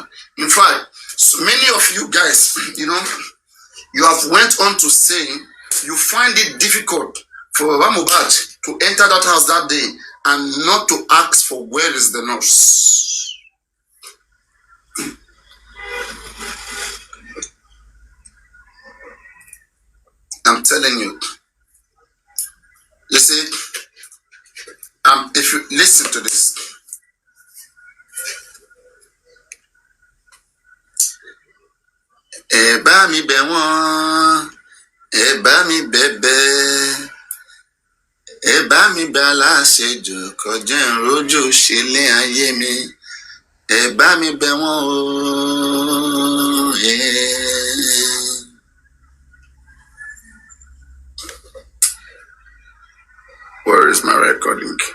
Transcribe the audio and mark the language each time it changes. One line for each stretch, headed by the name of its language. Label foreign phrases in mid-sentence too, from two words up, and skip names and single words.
English: In fact, so many of you guys, you have went on to say you find it difficult for Baba Mohbad to enter that house that day and not to ask for where is the nurse. I'm telling you. You see, if you listen to this,
Yoruba: Eba mi be won, Eba mi bebe, Eba mi be aláṣejù kọjá rojú ṣẹlẹ̀ ayé mi, Eba mi be won o.
English: Where is my recording?